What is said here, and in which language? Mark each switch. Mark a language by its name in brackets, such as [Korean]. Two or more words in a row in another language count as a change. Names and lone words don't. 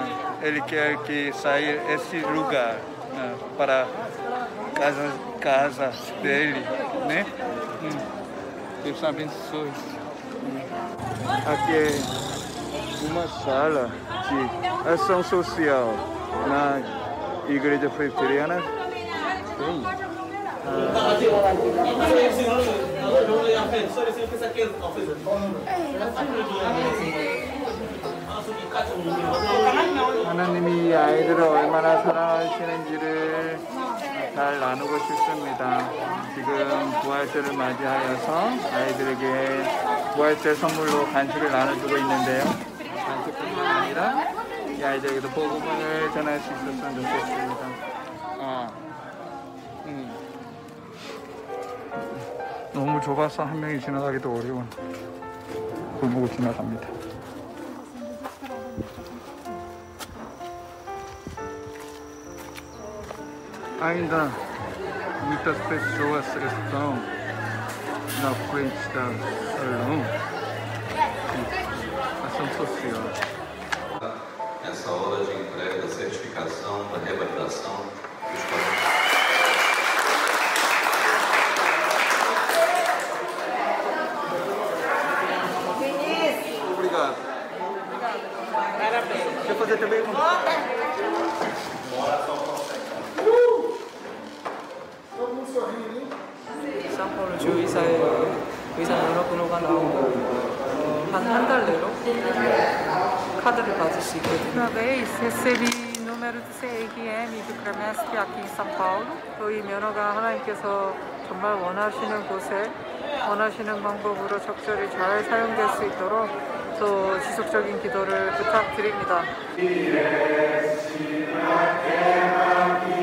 [Portuguese] Ele quer que saia esse lugar, né, para casa dele, né? Deus abençoe. Aqui é uma sala de ação social na Igreja Presbiteriana. [Korean] 하나님이 이 아이들을 얼마나 사랑하시는지를 잘 나누고 싶습니다. 지금 부활절을 맞이하여서 아이들에게 부활절 선물로 간식을 나눠주고 있는데요. 간식뿐만 아니라 이 아이들에게도 복음을 전할 수 있었으면 좋겠습니다. 너무 좁아서 한 명이 지나가기도 어려운 골목을 지나갑니다. [Portuguese] Ainda muitas pessoas estão na frente da salão de ação social. Essa hora de entrega da certificação, da revalidação dos Obrigado. Quer fazer também um? [Korean] 상파울루 주의사에 의사 연락번호가 나오고 한 달 내로 카드를 받을 수 있거든요. [Portuguese] Uma vez recebi número de CRM do CREMESP aqui em São Paulo. [Korean] 이 면허가 하나님께서 정말 원하시는 곳에 원하시는 방법으로 적절히 잘 사용될 수 있도록 또 지속적인 기도를 부탁드립니다.